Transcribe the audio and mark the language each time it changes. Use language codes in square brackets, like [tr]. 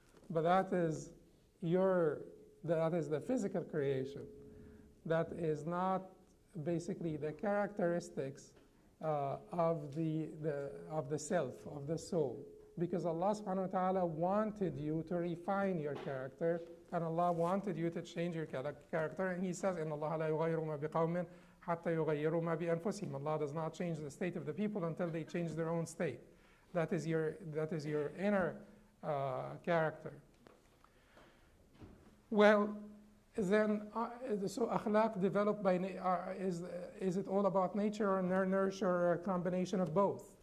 [en] But that is the physical creation. That is not basically the characteristics of the self, of the soul. Because Allah subhanahu wa ta'ala wanted you to refine your character, and Allah wanted you to change your character. And He says, [ar] إِنَّ اللَّهَ لَا يُغَيِّرُ مَا بِقَوْمٍ حَتَّى يُغَيِّرُوا مَا بِأَنفُسِهِمْ. [en] Allah does not change the state of the people until they change their own state. That is your inner character. Well, then, so akhlaq developed by, is it all about nature or nurture, or a combination of both?